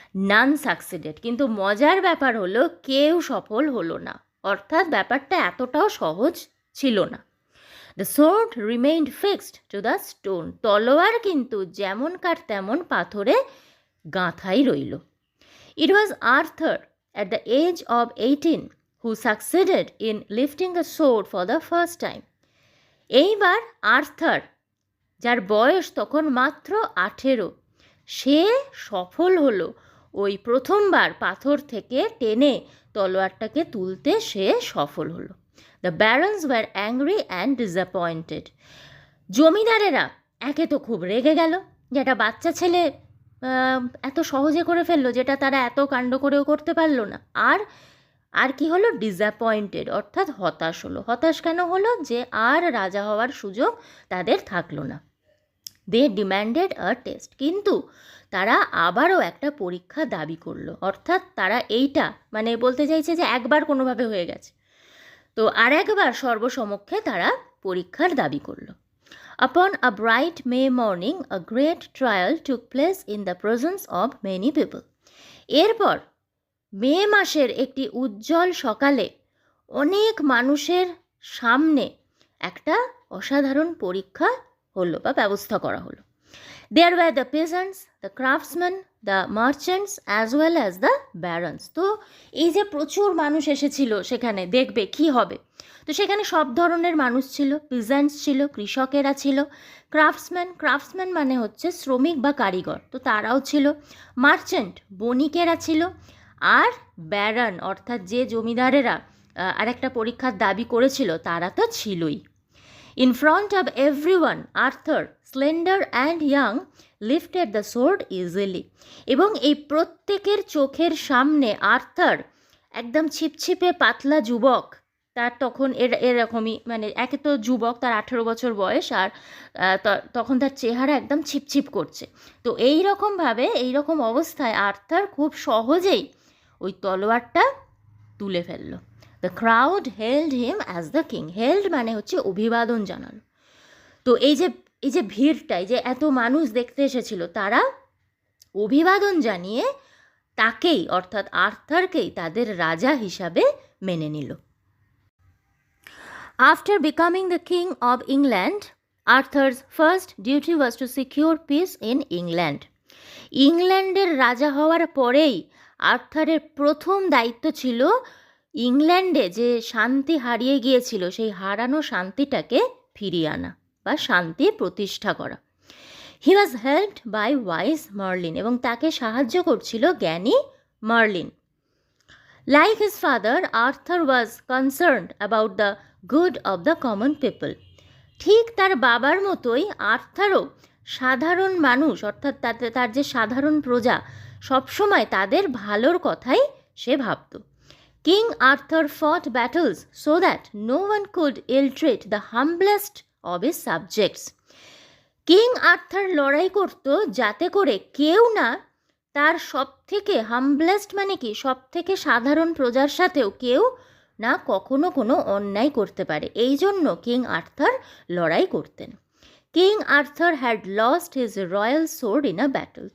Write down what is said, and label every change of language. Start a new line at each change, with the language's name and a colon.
English: none succeeded,
Bangla: কিন্তু মজার ব্যাপার হলো কেউ সফল হলো না, অর্থাৎ ব্যাপারটা এতটাও সহজ ছিল না।
English: the sword remained fixed to the stone,
Bangla: তলোয়ার কিন্তু যেমনকার তেমন পাথরে গাঁথাই রইল।
English: It was Arthur at the age of 18 who succeeded in lifting the sword for the first time.
Bangla: এইবার আর্থার, যার বয়স তখন মাত্র 18, সে সফল হলো ওই প্রথমবার পাথর থেকে টেনে তলোয়ারটাকে তুলতে সে সফল হলো।
English: The barons were angry and disappointed.
Bangla: জমিদারেরা একে তো খুব রেগে গেল যে একটা বাচ্চা ছেলে এত সহজে করে ফেললো যেটা তারা এত কাণ্ড করেও করতে পারলো না। আর কি হলো? ডিসঅ্যাপয়েন্টেড, অর্থাৎ হতাশ হলো। হতাশ কেন হলো? যে আর রাজা হওয়ার সুযোগ তাদের থাকলো না।
English: they demanded a test,
Bangla: কিন্তু তারা আবারও একটা পরীক্ষা দাবি করলো। অর্থাৎ তারা এইটা মানে বলতে চাইছে যে একবার কোনোভাবে হয়ে গেছে, তো আর একবার সর্বসমক্ষে তারা পরীক্ষার দাবি করলো।
English: Upon a bright May morning, a great trial took place in the presence of many people.
Bangla: এরপর মে মাসের একটি উজ্জ্বল সকালে অনেক মানুষের সামনে একটা অসাধারণ পরীক্ষা হলো বা ব্যবস্থা করা হলো।
English: There were the peasants, the craftsmen, the merchants as well as the barons.
Bangla: তো এই যে প্রচুর মানুষ এসেছিল সেখানে দেখবে কি হবে, তো সেখানে সব ধরনের মানুষ ছিল। পিজেন্টস ছিল, কৃষকেরা ছিল। ক্রাফটসম্যান মানে হচ্ছে শ্রমিক বা কারিগর, তো তারাও ছিল। মার্চেন্ট, বণিকেরা ছিল। আর ব্যারন অর্থাৎ যে জমিদারেরা আর একটা পরীক্ষার দাবি করেছিল তারা তো ছিলই। In front of everyone, Arthur, slender and young, lifted the sword easily. এবং এই প্রত্যেকের চোখের সামনে আর্থার, একদম ছিপছিপে পাতলা যুবক, তার তখন এরকমই মানে একে তো যুবক, তার 18 বছর বয়স, আর তখন তার চেহারা একদম ছিপছিপ করছে। তো এইরকমভাবে এইরকম অবস্থায় আর্থার খুব সহজেই ওই তলোয়ারটা তুলে ফেললো।
English: The crowd held him as the king.
Bangla: Held মানে হচ্ছে অভিবাদন জানালো। তো এই যে ভিড়টা, এই যে এত মানুষ দেখতে এসেছিল, তারা অভিবাদন জানিয়ে তাকেই অর্থাৎ আর্থারকেই তাদের রাজা হিসাবে মেনে নিল।
English: After becoming the king of England, Arthur's first duty was to secure peace in England.
Bangla: ইংল্যান্ডের রাজা হওয়ার পরেই আর্থারের প্রথম দায়িত্ব ছিল ইংল্যান্ডে যে শান্তি হারিয়ে গিয়েছিল সেই হারানো শান্তিটাকে ফিরিয়ে আনা বা শান্তি প্রতিষ্ঠা করা।
English: he was helped by wise Merlin,
Bangla: এবং তাকে সাহায্য করছিল জ্ঞানী marlin.
English: Like his father, Arthur was concerned about the good of the common people.
Bangla: ঠিক তার বাবার মতোই আর্থারও সাধারণ মানুষ অর্থাৎ তার যে সাধারণ প্রজা, সবসময় তাদের ভালোর কথাই সে ভাবত।
English: King Arthur fought battles so that no one could ill-treat the humblest of his subjects.
Bangla: King Arthur লড়াই করত যাতে করে কেউ না তার সব থেকে হাম্বলেস্ট মানে কি সব থেকে সাধারণ প্রজার সাথেও কেউ না কখনো কোনো অন্যায় করতে পারে, এই জন্য কিং আর্থার লড়াই করতেন।
English: King Arthur had lost his royal sword in a battle.